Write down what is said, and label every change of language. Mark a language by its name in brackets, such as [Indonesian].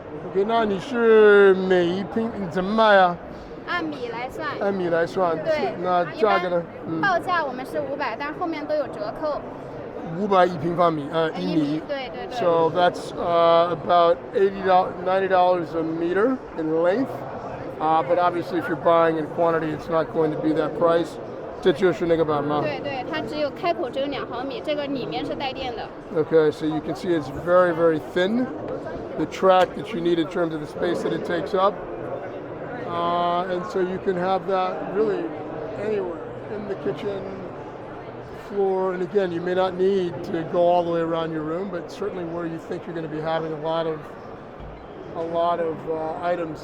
[Chinese] OK， 那你是每一平你怎么卖啊？按米来算。按米来算。对。那价格呢？报价我们是500，但是后面都有折扣。 500一平方米，1米。对对对。 [English] So that's about $90 a meter in length. But obviously, if you're buying in quantity, it's not going to be that price. [Chinese] 这就是那个版吗？对对，它只有开口只有2毫米，这个里面是带电的。 [English] Okay, so you can see it's very, very thin. The track that you need in terms of the space that it takes up. And so you can have that really anywhere in the kitchen, floor, and again, you may not need to go all the way around your room, but certainly where you think you're going to be having a lot of items.